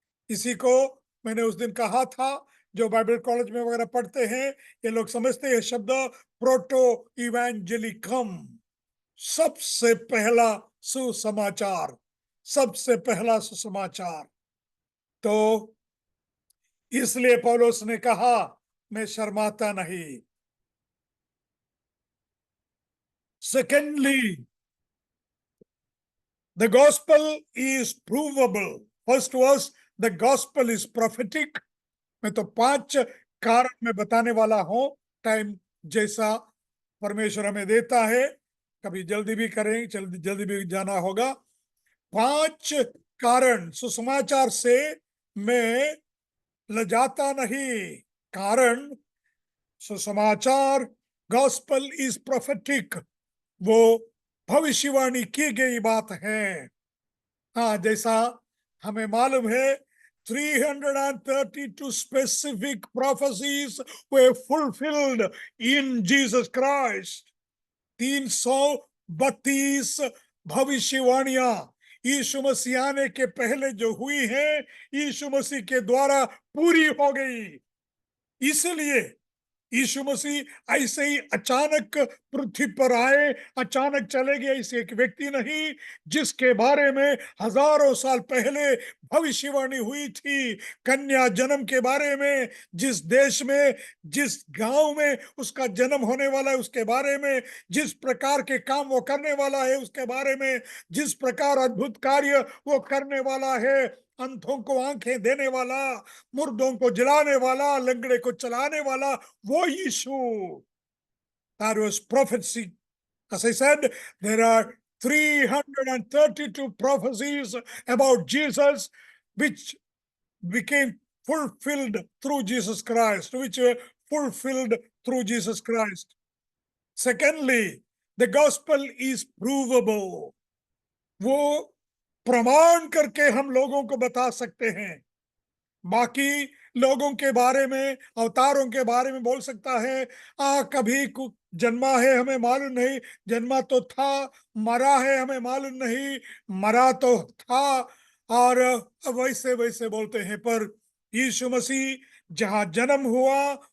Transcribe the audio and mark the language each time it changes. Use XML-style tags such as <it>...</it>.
<hi>इसी को मैंने उस दिन कहा था, जो बाइबल कॉलेज में वगैरह पढ़ते हैं, ये लोग समझते हैं शब्द प्रोटो इवेंजेलिकम, सबसे पहला सुसमाचार, सबसे पहला सुसमाचार। तो इसलिए पौलुस ने कहा, मैं शर्माता नहीं। Secondly,</hi> <en>the gospel is provable. First was the gospel is prophetic.</en> <hi>मैं तो 5 कारण में बताने वाला हूं, टाइम जैसा परमेश्वर हमें देता है, कभी जल्दी भी करें, जल्दी भी जाना होगा। 5 कारण सुसमाचार से मैं लजाता नहीं। कारण, सुसमाचार,</hi> <en>gospel is prophetic,</en> <hi>वो भविष्यवाणी की गई बात है। हाँ, जैसा हमें मालूम है,</hi> <en>332 specific prophecies were fulfilled in Jesus Christ.</en> <hi>332 भविष्यवाणियां यीशु मसीह आने के पहले जो हुई हैं, यीशु मसीह के द्वारा पूरी हो गई। इसलिए यीशु मसीह ऐसे ही अचानक पृथ्वी पर आए, अचानक चले गए, ऐसे एक व्यक्ति नहीं, जिसके बारे में हजारों साल पहले भविष्यवाणी हुई थी। कन्या जन्म के बारे में, जिस देश में, जिस गांव में उसका जन्म होने वाला है उसके बारे में, जिस प्रकार के काम वो करने वाला है उसके बारे में, जिस प्रकार अद्भुत कार्य वो करने वाला है, अंधों को आंखें देने वाला, मुर्दों को जिलाने वाला, लंगड़े को चलाने वाला, वो यीशु।</hi> <en>That was prophecy. As I said, there are 332 prophecies about Jesus which became fulfilled through Jesus Christ, which were fulfilled through Jesus Christ. Secondly, the gospel is provable.</en> <hi>वो प्रमाण करके हम लोगों को बता सकते हैं। बाकी लोगों के बारे में, अवतारों के बारे में बोल सकता है, कभी जन्मा है हमें मालूम नहीं, जन्मा तो था, मरा है हमें मालूम नहीं, मरा तो था, और वैसे वैसे बोलते हैं। पर यीशु मसीह जहां जन्म हुआ</hi>